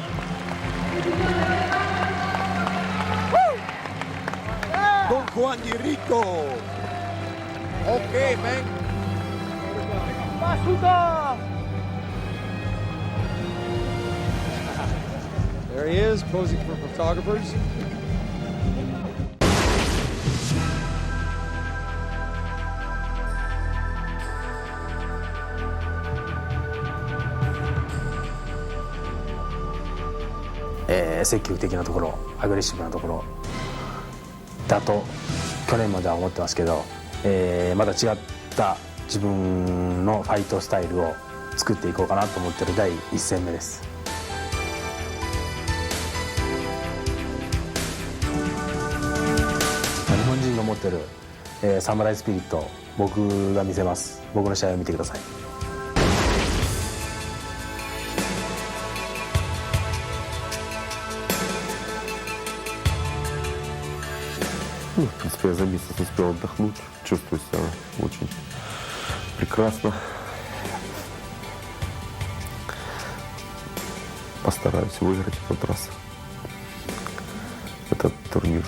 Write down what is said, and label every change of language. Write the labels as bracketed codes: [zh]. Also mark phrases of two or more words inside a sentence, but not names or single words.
[en] Don Juan de Rico. Okay, man. There he is, posing for photographers. [ja] 積極的なところ、アグレッシブなところだと去年までは思ってますけど、まだ違った自分のファイトスタイルを作っていこうかなと思っている第1戦目です。日本人が持っている、サムライスピリット、僕が見せます。僕の試合を見てください。 [ru] В принципе, я за месяц успел отдохнуть, чувствую себя очень прекрасно. Постараюсь выиграть в этот раз этот турнир.